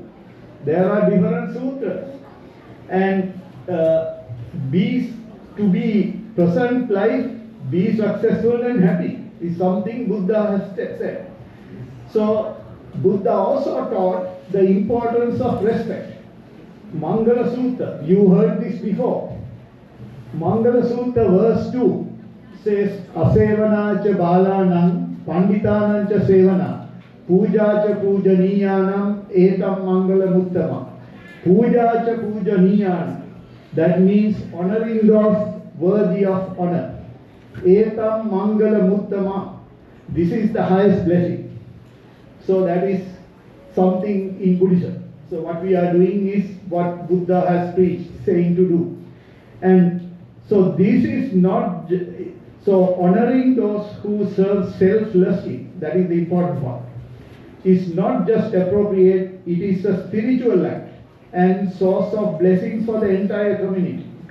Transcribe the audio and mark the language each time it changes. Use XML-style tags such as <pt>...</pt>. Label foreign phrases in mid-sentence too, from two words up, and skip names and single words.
<en>There are different sutras. And to be present life, be successful and happy is something Buddha has said. So Buddha also taught the importance of respect. Mangala Sutta, you heard this before. Mangala Sutta verse 2 says,</en> <pi>Asevana cha balanam panditanam cha sevana puja cha pujaniyanam etam mangala muttama. Puja cha pujaniyanam,</pi> <en>that means honoring those worthy of honor.</en> <pi>Etam mangala muttama,</pi> <en>this is the highest blessing. So that is something in Buddhism. So what we are doing is what Buddha has preached, saying to do. And so this is not, so honoring those who serve selflessly, that is the important part, is not just appropriate, it is a spiritual act and source of blessings for the entire community.</en>